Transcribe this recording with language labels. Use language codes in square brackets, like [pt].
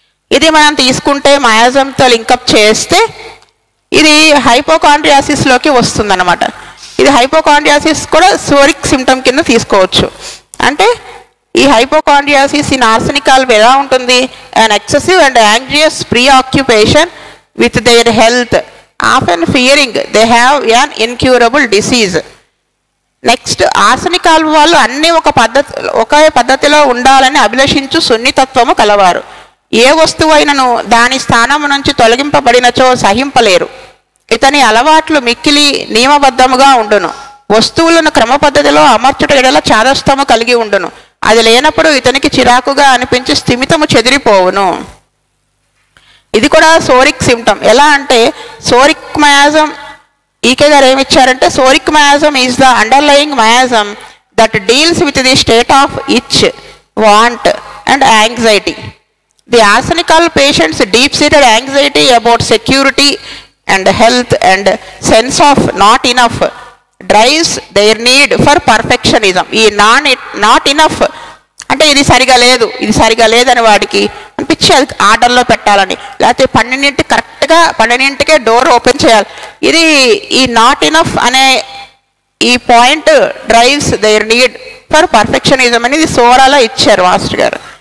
[te] ఇది మనం తీసుకుంటే మయాజంతో లింకప్ చేస్తే ఇది హైపోకాండ్రియాసిస్లోకి వస్తుందన్నమాట. ఇది హైపోకాండ్రియాసిస్ కూడా సోరిక్ సిమ్టమ్ కింద తీసుకోవచ్చు. అంటే ఈ హైపోకాండ్రియాసిస్ ఇన్ ఆర్సనికాల్ ఎలా ఉంటుంది? [en] an excessive and anxious preoccupation with their health, often fearing they have an incurable disease. [te] Next ఆర్సనికాల్ వాళ్ళు అన్నీ ఒకే పద్ధతిలో ఉండాలని అభిలషించు సున్నితత్వము కలవారు. ఏ వస్తువైనను దాని స్థానం నుంచి తొలగింపబడినచో సహింపలేరు. ఇతని అలవాట్లు మిక్కిలి నియమబద్ధముగా ఉండును. వస్తువులను క్రమ పద్ధతిలో అమర్చుట ఎడల చాదస్తము కలిగి ఉండును. అది లేనప్పుడు ఇతనికి చిరాకుగా అనిపించి స్థిమితము చెదిరిపోవును. ఇది కూడా సోరిక్ సిమ్టమ్. ఎలా అంటే సోరిక్ మయాజం ఈకే గారు ఏమిచ్చారంటే, [en] Psoric miasm is the underlying miasm that deals with the state of itch, want and anxiety. The arsenical patients deep seated anxiety about security and health and sense of not enough drives their need for perfectionism. [te] ఈ not enough అంటే ఇది సరిగా లేదని వాడికి అనిపించి అది ఆర్డర్లో పెట్టాలని, లేకపోతే 12 కరెక్ట్గా 12కే డోర్ ఓపెన్ చేయాలి. ఇది ఈ నాట్ ఇనఫ్ అనే ఈ point [en] drives there need for perfectionism [te] అనేది సోరాలో ఇచ్చారు మాస్టర్ గారు.